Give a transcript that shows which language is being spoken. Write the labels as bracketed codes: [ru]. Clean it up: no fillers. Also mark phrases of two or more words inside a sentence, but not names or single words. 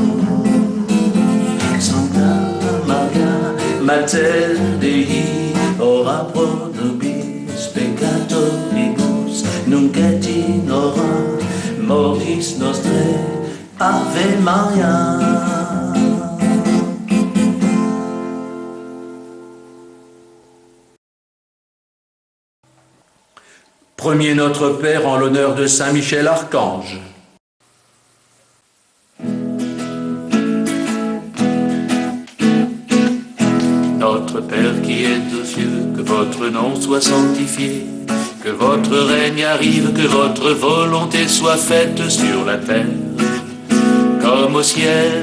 [la] Sancta Maria, Mater Dei, ora pro nobis peccatoribus, nunc et in hora mortis nostrae. Ave Maria. [fr] Premier Notre Père en l'honneur de Saint Michel Archange. Notre Père qui êtes aux cieux, que votre nom soit sanctifié, que votre règne arrive, que votre volonté soit faite sur la terre comme au ciel.